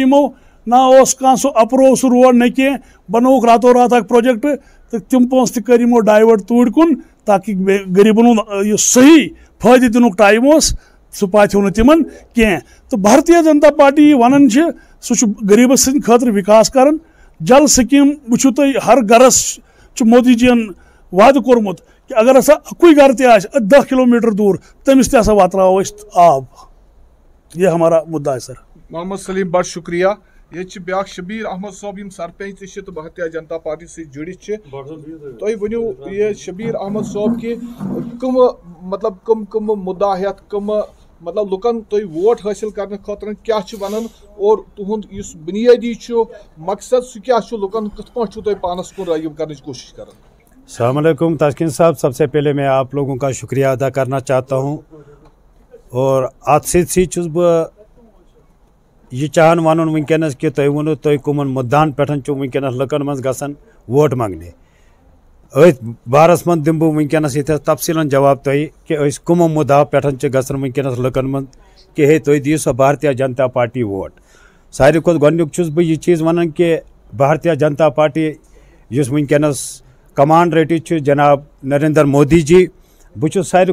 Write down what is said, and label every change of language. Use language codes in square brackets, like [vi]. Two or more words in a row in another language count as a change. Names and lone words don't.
[ks] یِمو نہ اوس کانٛہہ سُہ اپروو سُہ روڈ نہ کینٛہہ بنووُکھ راتو رات اکھ پروجیکٹ تہٕ تِم پونٛسہٕ تہِ کٔرۍ یِمو ڈایوٲٹ توٗرۍ کُن تاکہِ غریٖبن ہُنٛد یُس صحیح فٲیدٕ دِنُک ٹایم اوس سُہ پاتھیو نہٕ تِمن کینٛہہ تہٕ بھارتیہ جنتا پارٹی یہِ ونان چھِ سُہ چھُ غریٖبس سٕنٛدِ خٲطرٕ وِکاس کران جل سکیٖم وٕچھِو تُہۍ ہر گرس چھُ مودی جین وعدٕ کوٚرمُت کہ اگر ہسا اکُے گرٕ تہِ آسہِ 10 کِلوٗمیٖٹر دوٗر تٔمِس تہِ ہسا واتناوو أسۍ آب [ur] یہ ہمارا مُدا ہے [ks] سر محمد سلیٖم بڑٕ شُکریہ ییٚتہِ چھِ بیٛاکھ شبیٖر احمد صٲب یِم سرپنچ تہِ چھِ تہٕ بھارتیہ جنتا پارٹی سۭتۍ جُڑِتھ چھِ تُہۍ ؤنِو یہِ شبیٖر احمد صٲب کہِ کٕم مُدا ہٮ۪تھ کٕمہٕ مطلب لُکن تُہۍ ووٹ حٲصِل کرنہٕ خٲطرٕ کیٛاہ چھِ ونان اور تُہُنٛد یُس بُنیٲدی چھُ مقصد سُہ کیٛاہ چھُ لُکن کِتھ پٲٹھۍ چھُو تُہۍ پانس کُن رٲغِب کرنٕچ کوٗشش کران [ur] السلام علیکم تسکین صاحب سب سے پہلے میں آپ لوگوں کا شکریہ ادا کرنا چاہتا ہوں اور [ks] ات سۭتۍ چھُس بہٕ یہ چاہان ونُن ونکیٚنس کہ تُہۍ ؤنِو تُہۍ کٕمن مُدعن پٮ۪ٹھ چھُ ونکیٚنس لُکن منٛز گژھان ووٹ منگنہِ أتھۍ بارس منٛز دِمہٕ بہٕ ونکیٚنس ییٚتھس تفصیٖلن جواب تۄہہِ کہ أسۍ کٕمو مُدا پٮ۪ٹھ چھِ گژھان ونکیٚنس لُکن منٛز کہ ہے تُہۍ دِیِو سا بھارتیہ جنتا پارٹی ووٹ ساروی کھۄتہٕ گۄڈنیُک چھُس بہٕ یہِ چیٖز ونان کہ بھارتیہ جنتا پارٹی یُس ونکیٚنس کمان رٔٹِتھ چھُ جناب نریندر مودی جی بہٕ چھُس ساروی